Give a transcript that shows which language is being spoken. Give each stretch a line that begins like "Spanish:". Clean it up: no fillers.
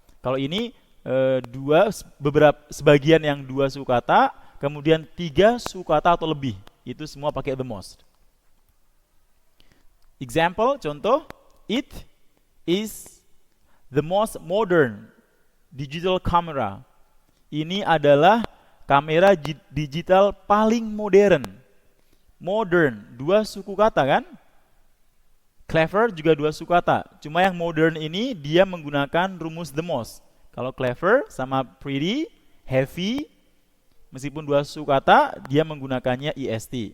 Indonesian: Kalau ini dua, sebagian yang dua suku kata, kemudian tiga suku kata atau lebih. Itu semua pakai the most.
English: Example, contoh, it is the most modern digital camera.
Indonesian: Ini adalah kamera digital paling modern. Modern, dua suku kata kan? Clever juga dua suku kata. Cuma yang modern ini dia menggunakan rumus the most. Kalau clever sama pretty, heavy, meskipun dua suku kata, dia menggunakannya est.